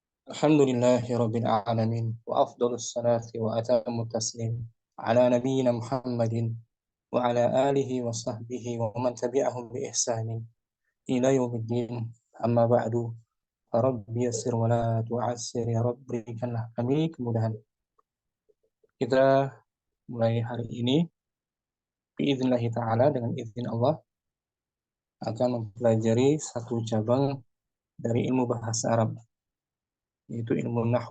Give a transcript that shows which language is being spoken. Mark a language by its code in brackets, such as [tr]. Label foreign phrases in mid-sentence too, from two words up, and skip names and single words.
[ar] الحمد لله رب العالمين وأفضل الصلاة وأتم التسليم على نبينا محمد وعلى آله وصحبه ومن تبعهم بإحسان إلى يوم الدين. أما بعد. رب يسر ولا تعسر يا رب, [id] berikanlah kami kemudahan. Kita mulai hari ini [ar] بإذن الله تعالى, [id] dengan izin Allah, akan mempelajari satu cabang dari ilmu bahasa Arab, yaitu ilmu Nahwu.